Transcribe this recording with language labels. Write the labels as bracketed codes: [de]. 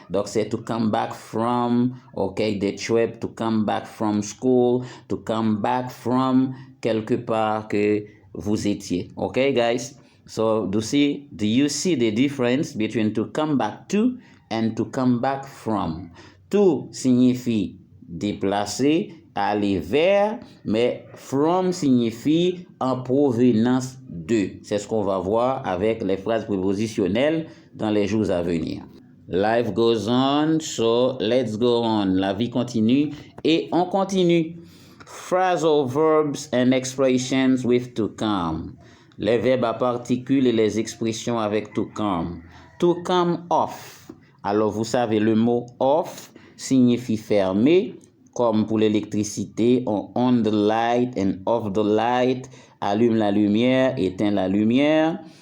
[en] Donc c'est to come back from, okay, the trip, to come back from school, to come back from [fr] quelque part que vous étiez. [en] Okay, guys? So, do you see the difference between to come back to and to come back from? [fr] To signifie déplacer, aller vers, mais from signifie en provenance de. C'est ce qu'on va voir avec les phrases prépositionnelles dans les jours à venir. [en] Life goes on, so let's go on. [fr] La vie continue et on continue. [en] Phrasal verbs and expressions with to come. [fr] Les verbes à particules et les expressions avec to come. To come off. Alors vous savez, le mot off signifie fermer, comme pour l'électricité, [en] on the light and off the light, [fr] allume la lumière, éteint la lumière.